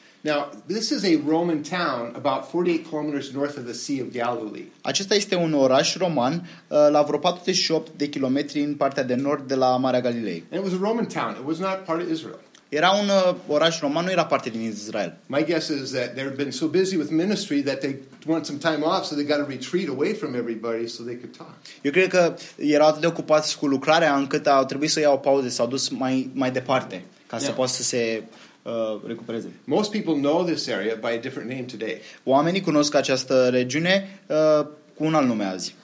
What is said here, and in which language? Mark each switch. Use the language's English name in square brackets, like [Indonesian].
[English] Now, this is a Roman town about 48 kilometers north of the Sea of Galilee. [Romanian] Acesta este un oraș roman la vreo 48 de kilometri în partea de nord de la Marea Galilei. [English] And it was a Roman town. It was not part of Israel. [Romanian] Era un oraș roman, nu era parte din Israel. [English] My guess is that they've been so busy with ministry that they want some time off, so they got to retreat away from everybody so they could talk. [Romanian] Eu cred că erau atât de ocupați cu lucrarea încât au trebuit să iau o pauză, s-au dus mai departe ca să poată să se recupereze. [English] Most people know this area by a different name today. [Romanian] Oamenii cunosc această regiune cu un alt nume azi.